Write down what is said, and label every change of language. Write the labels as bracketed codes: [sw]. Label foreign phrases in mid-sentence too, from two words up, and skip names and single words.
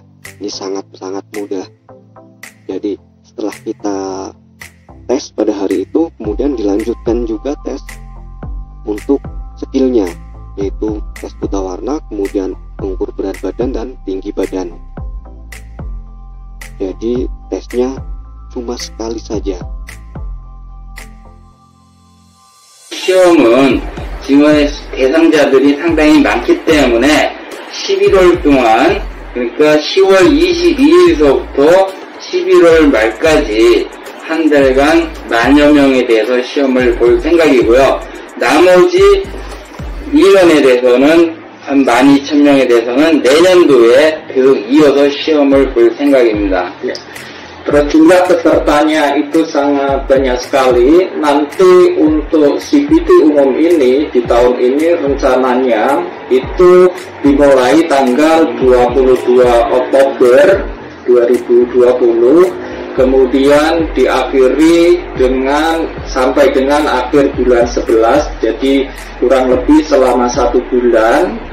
[id] Ini sangat-sangat mudah. Jadi setelah kita tes pada hari itu, kemudian dilanjutkan juga tes untuk skillnya, yaitu tes buta warna, kemudian mengukur berat badan dan tinggi badan. Jadi tesnya cuma sekali saja. [ko] 시험은 지원의 대상자들이 상당히 많기 때문에 11월 동안, 그러니까 10월 22일서부터 11월 말까지 한 달간 10,000여 명에 대해서 시험을 볼 생각이고요. 나머지 1년에 대해서는 한 12,000명에 대해서는 내년도에 계속 이어서 시험을 볼 생각입니다. [id] Terus jumlah pesertanya itu sangat banyak sekali. Nanti untuk CPT umum ini di tahun ini rencananya itu dimulai tanggal 22 Oktober 2020, kemudian diakhiri sampai dengan akhir bulan 11, jadi kurang lebih selama 1 bulan.